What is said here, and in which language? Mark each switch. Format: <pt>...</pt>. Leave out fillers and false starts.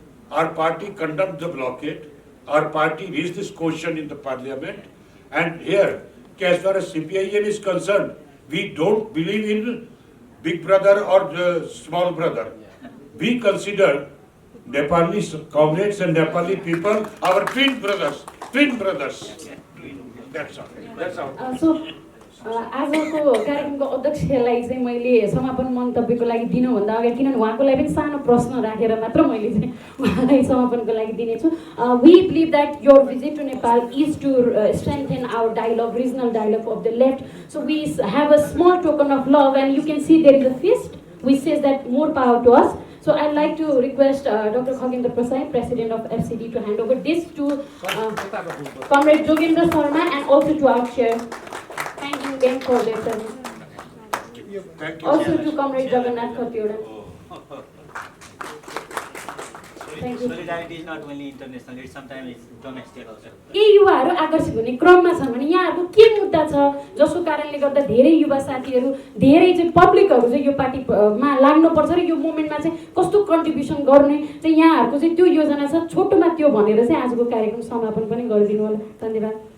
<en>Our party condemned the blockade. Our party raised this question in the parliament. And here, as far as CPIM is concerned, we don't believe in big brother or small brother. We consider Nepalese comrades and Nepali people our twin brothers. Twin brothers. That's all. That's all.</en> <ne>So, आजको कार्यक्रमको अध्यक्षलाई चाहिँ मैले समापन मन्तव्यको लागि दिनुभन्दा अगाडि किनभने उहाँको लागि पनि सानो प्रश्न राखेर मात्र मैले चाहिँ उहाँलाई समापनको लागि दिनेछु</ne> <en>we believe that your visit to Nepal is to strengthen our dialogue, regional dialogue of the left. So we have a small token of love, and you can see there is a fist which says that more power to us. So I'd like to request Dr. Khagendra Prasad, President of FCD, to hand over this to Comrade Jogendra Sharma and also to our chair. Thanking them for their service. Also to Comrade Jagannath Khatioda. Thank you. Solidarity is not only international, it's sometimes it's domestic also.</en> <ne>के युवाहरू आकर्षित हुने क्रममा छन् भने यहाँहरूको के मुद्दा छ जसको कारणले गर्दा धेरै युवा साथीहरू धेरै चाहिँ पब्लिकहरू चाहिँ यो पार्टीमा लाग्नुपर्छ र यो मुभमेन्टमा चाहिँ कस्तो कन्ट्रिब्युसन गर्ने चाहिँ यहाँहरूको चाहिँ त्यो योजना छ छोटोमा त्यो भनेर चाहिँ आजको कार्यक्रम समापन पनि गरिदिनु होला धन्यवाद</ne>